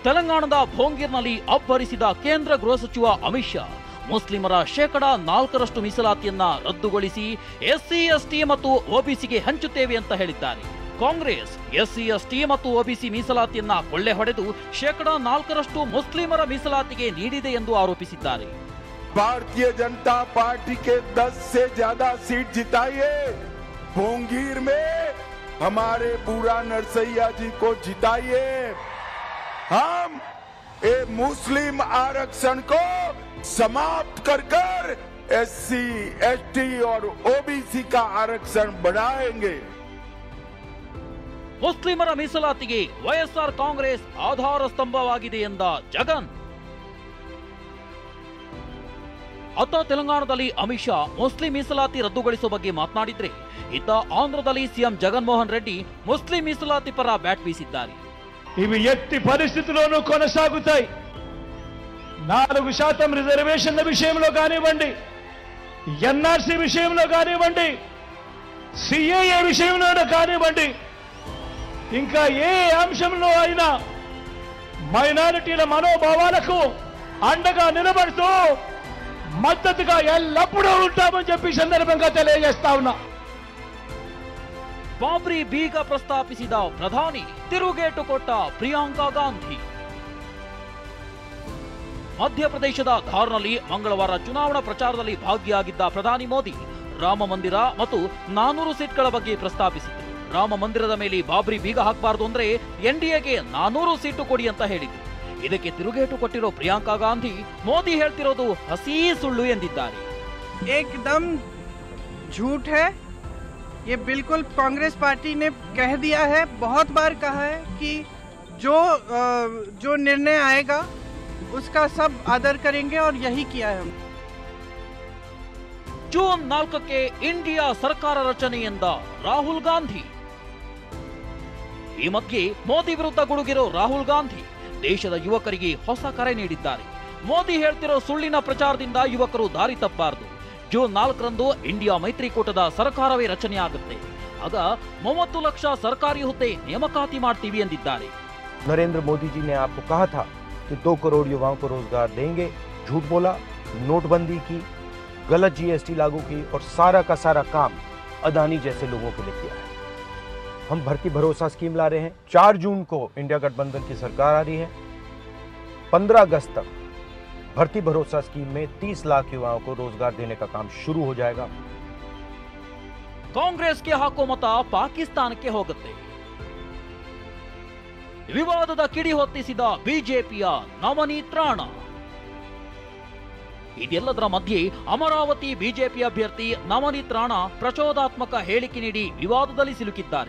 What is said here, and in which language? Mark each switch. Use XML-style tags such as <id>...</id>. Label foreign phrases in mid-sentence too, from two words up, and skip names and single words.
<kn>ತೆಲಂಗಾಣದ ಭೋಂಗೀರ್ನಲ್ಲಿ ಅಬ್ಬರಿಸಿದ ಕೇಂದ್ರ ಗೃಹ ಸಚಿವ ಅಮಿತ್ ಶಾ ಮುಸ್ಲಿಮರ 4% ಮೀಸಲಾತಿಯನ್ನ ರದ್ದುಗೊಳಿಸಿ ಎಸ್ಸಿ ಎಸ್ಟಿ ಮತ್ತು ಒಬಿಸಿಗೆ ಹಂಚುತ್ತೇವೆ ಅಂತ ಹೇಳಿದ್ದಾರೆ. ಕಾಂಗ್ರೆಸ್ ಎಸ್ಸಿ ಎಸ್ಟಿ ಮತ್ತು ಒಬಿಸಿ ಮೀಸಲಾತಿಯನ್ನ ಕೊಳ್ಳೆ ಹೊಡೆದು 4% ಮುಸ್ಲಿಮರ ಮೀಸಲಾತಿಗೆ ನೀಡಿದೆ ಎಂದು ಆರೋಪಿಸಿದ್ದಾರೆ.</kn> <hi>भारतीय जनता पार्टी के 10 से ज्यादा सीट जिताइए, भोंगीर में हमारे बूढ़ा नरसैया जी को जिताइए। हम ये मुस्लिम आरक्षण को समाप्त कर एससी, एसटी और ओबीसी का आरक्षण बढ़ाएंगे।</hi> <kn>ಮುಸ್ಲಿಮರ ಮೀಸಲಾತಿಗೆ ವೈಎಸ್ಆರ್ ಕಾಂಗ್ರೆಸ್ ಆಧಾರ ಸ್ತಂಭವಾಗಿದೆ ಎಂದ ಜಗನ್. ಅತ್ತ ತೆಲಂಗಾಣದಲ್ಲಿ ಅಮಿತ್ ಶಾ ಮುಸ್ಲಿಂ ಮೀಸಲಾತಿ ರದ್ದುಗೊಳಿಸುವ ಬಗ್ಗೆ ಮಾತನಾಡಿದ್ರೆ, ಇತ್ತ ಆಂಧ್ರದಲ್ಲಿ ಸಿಎಂ ಜಗನ್ಮೋಹನ್ ರೆಡ್ಡಿ ಮುಸ್ಲಿಂ ಮೀಸಲಾತಿ ಪರ ಬ್ಯಾಟ್ ಬೀಸಿದ್ದಾರೆ.</kn> <te>ఇవి ఎట్టి పరిస్థితుల్లోనూ కొనసాగుతాయి. 4% రిజర్వేషన్ల విషయంలో కానివ్వండి, ఎన్ఆర్సీ విషయంలో కానివ్వండి, సిఏఏ విషయంలో కానివ్వండి, ఇంకా ఏ అంశంలో అయినా మైనారిటీల మనోభావాలకు అండగా నిలబడుతూ మద్దతుగా ఎల్లప్పుడూ ఉంటామని చెప్పి సందర్భంగా తెలియజేస్తా ఉన్నా.</te> <kn>ಬಾಬ್ರಿ ಬೀಗ ಪ್ರಸ್ತಾಪಿಸಿದ ಪ್ರಧಾನಿ, ತಿರುಗೇಟು ಕೊಟ್ಟ ಪ್ರಿಯಾಂಕಾ ಗಾಂಧಿ. ಮಧ್ಯಪ್ರದೇಶದ ಧಾರ್ನಲ್ಲಿ ಮಂಗಳವಾರ ಚುನಾವಣಾ ಪ್ರಚಾರದಲ್ಲಿ ಭಾಗಿಯಾಗಿದ್ದ ಪ್ರಧಾನಿ ಮೋದಿ ರಾಮ ಮಂದಿರ ಮತ್ತು 400 ಸೀಟ್ಗಳ ಬಗ್ಗೆ ಪ್ರಸ್ತಾಪಿಸಿದರು. ರಾಮ ಮಂದಿರದ ಮೇಲೆ ಬಾಬ್ರಿ ಬೀಗ ಹಾಕಬಾರದು ಅಂದ್ರೆ ಎನ್ಡಿಎಗೆ 400 ಸೀಟು ಕೊಡಿ ಅಂತ ಹೇಳಿದ್ರು. ಇದಕ್ಕೆ ತಿರುಗೇಟು ಕೊಟ್ಟಿರೋ ಪ್ರಿಯಾಂಕಾ ಗಾಂಧಿ ಮೋದಿ ಹೇಳ್ತಿರೋದು ಹಸಿ ಸುಳ್ಳು ಎಂದಿದ್ದಾರೆ.</kn> <hi>एकदम झूठ है, ये बिल्कुल कांग्रेस पार्टी ने कह दिया है, बहुत बार कहा है कि जो निर्णय आएगा उसका सब आदर करेंगे और यही किया है हम.</hi> <kn>ಜೂನ್ 4ಕ್ಕೆ ಇಂಡಿಯಾ ಸರ್ಕಾರ ರಚನೆ ಎಂದ ರಾಹುಲ್ ಗಾಂಧಿ. ಈ ಮಧ್ಯೆ ಮೋದಿ ವಿರುದ್ಧ ಗುಡುಗಿರೋ ರಾಹುಲ್ ಗಾಂಧಿ ದೇಶದ ಯುವಕರಿಗೆ ಹೊಸ ಕರೆ ನೀಡಿದ್ದಾರೆ. ಮೋದಿ ಹೇಳ್ತಿರೋ ಸುಳ್ಳಿನ ಪ್ರಚಾರದಿಂದ ಯುವಕರು ದಾರಿ ತಪ್ಪಬಾರದು. ಜೂನ್ 4ರಂದು ಇಂಡಿಯಾ ಮೈತ್ರಿಕೂಟದ ಸರ್ಕಾರವೇ ರಚನೆಯಾಗುತ್ತೆ. ಆಗ 30 ಲಕ್ಷ ಸರ್ಕಾರಿ ಹುದ್ದೆ ನೇಮಕಾತಿ ಮಾಡ್ತೀವಿ ಎಂದಿದ್ದಾರೆ.</kn> <hi>नरेंद्र मोदी जी ने आपको कहा था कि 2 करोड़ युवाओं को रोजगार देंगे, झूठ बोला, नोटबंदी की, गलत जीएसटी लागू की और सारा का सारा काम अदानी जैसे लोगों के लिए किया है. हम भर्ती भरोसा स्कीम ला रहे हैं. 4 जून को इंडिया गठबंधन की सरकार आ रही है. 15 अगस्त तक भर्ती भरोसा स्कीम में 30 लाख युवाओं को रोजगार देने का काम शुरू हो जाएगा.</hi> <kn>ಕಾಂಗ್ರೆಸ್ಗೆ ಹಾಕೋ ಮತ ಪಾಕಿಸ್ತಾನಕ್ಕೆ ಹೋಗುತ್ತೆ. ವಿವಾದದ ಕಿಡಿ ಹೊತ್ತಿಸಿದ ಬಿಜೆಪಿಯ ನವನೀತ್ ರಾಣಾ. ಇದೆಲ್ಲದರ ಮಧ್ಯೆ ಅಮರಾವತಿ ಬಿಜೆಪಿ ಅಭ್ಯರ್ಥಿ ನವನೀತ್ ರಾಣಾ ಪ್ರಚೋದಾತ್ಮಕ ಹೇಳಿಕೆ ನೀಡಿ ವಿವಾದದಲ್ಲಿ ಸಿಲುಕಿದ್ದಾರೆ.</kn>